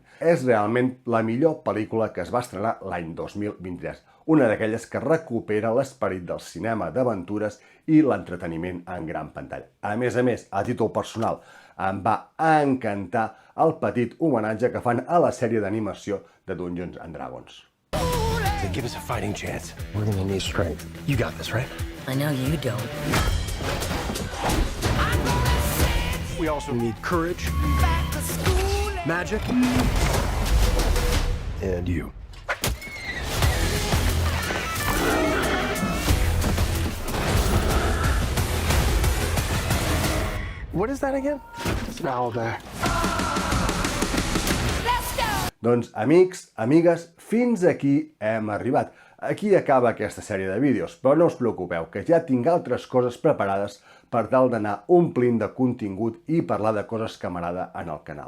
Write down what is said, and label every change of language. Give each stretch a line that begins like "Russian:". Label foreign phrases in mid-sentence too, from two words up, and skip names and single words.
Catalan: És realment la millor pel·lícula que es va estrenar l'any 2023, una d'aquelles que recupera l'esperit del cinema d'aventures i l'entreteniment en gran pantalla. A més, a títol personal, em va encantar el petit homenatge que fan a la sèrie d'animació de Dungeons and Dragons.
English: Give us a fighting chance. We're gonna need strength. You got this, right? I know you don't. We also need courage, magic, and you. What is that again? It's an owlbear.
Catalan: Doncs, amics, amigues, fins aquí hem arribat. Aquí acaba aquesta sèrie de vídeos, però no us preocupeu, que ja tinc altres coses preparades per tal d'anar omplint de contingut i parlar de coses que m'agrada en el canal.